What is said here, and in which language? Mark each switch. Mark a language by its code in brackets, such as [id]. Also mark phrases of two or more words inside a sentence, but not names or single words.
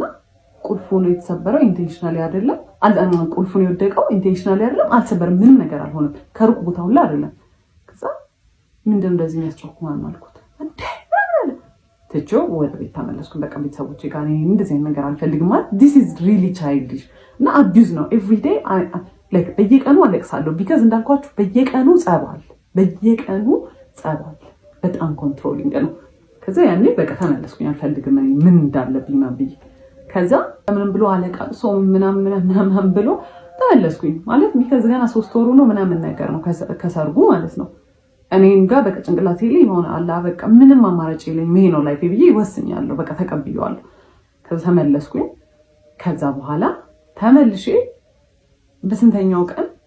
[am] ቁልፉ ነው የተሰበረው፣ ኢንቴንሽናሊ አይደለም። ቁልፉ ነው የወደቀው፣ ኢንቴንሽናሊ አይደለም። አልተሰበረም፣ ምንም ነገር አልሆነም። ከሩቅ ቦታ ሁላ አይደለም። ከዛ ምንድነው እንደዚህ የሚያስጨኩማን አልኩት። እንዴ ትቼው ወደ ቤት ተመለስኩኝ። በቃ ቤተሰቦቼ ጋር እንደዚህ ነገር አልፈልግም ማለት [en] this is really childish [am] እና abuse ነው [en] every day like [am] በየቀኑ አለቅሳለሁ ቢካዝ እንዳልኳችሁ በየቀኑ ጸባል በጣም ኮንትሮሊንግ ነው። ከዛ ያኔ በቃ ተመለስኩኝ አልፈልግም ምን እንዳለብኝ ማብይ ከዛ ምንም ብሎ አለቃቅሶ ምናምን ብሎ ተመለስኩኝ ማለት ቢካዝ ገና 3 ወሩ ነው ምናምን ነገር ነው ከሰርጉ ማለት ነው። እኔም ጋር በቃ ጭንቅላቴ ላይ ሆነ አላ በቃ ምንም አማራጭ የለኝም ይሄ ነው ላይፍ ብዬ ወስኛለሁ። በቃ ተቀብየዋለሁ። ከዛ ተመለስኩኝ። ከዛ በኋላ ተመልሼ በስንተኛው ቀን